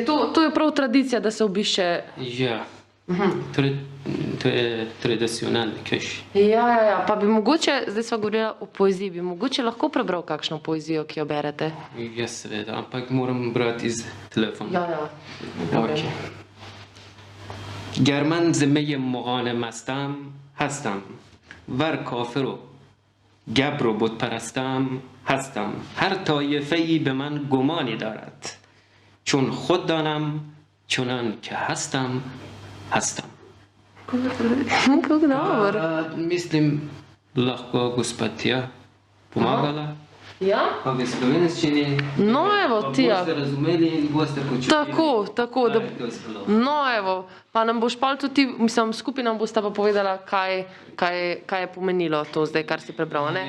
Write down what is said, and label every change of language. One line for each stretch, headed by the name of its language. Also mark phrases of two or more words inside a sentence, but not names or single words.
Slovenian: To je prav tradicija, da se obišče... Ja. To je tradicionalni keš. Ja. Pa bi mogoče, zdaj sva govorila o poeziji, bi mogoče lahko prebral kakšno poezijo, ki jo berete? Ja, seveda, ampak moram brati iz telefona. Ja. Okay.
Persian: گرمن زمه مغان مستم هستم ور کافرو گبر و بت پرستم هستم هر طایفه‌ای به من گمانی دارد چون خود دانم چنان که هستم
Slovenian: Kako dobro. Mislim, lahko gospa Tija pomagala. Ja? Pa v slovenščini. No, evo, Tija. Boste razumeli in boste počutili. Tako, da... No, evo, pa nam boš pa tudi, mislim, skupaj nam boste pa povedala, kaj je pomenilo to zdaj, kar si prebral, ne?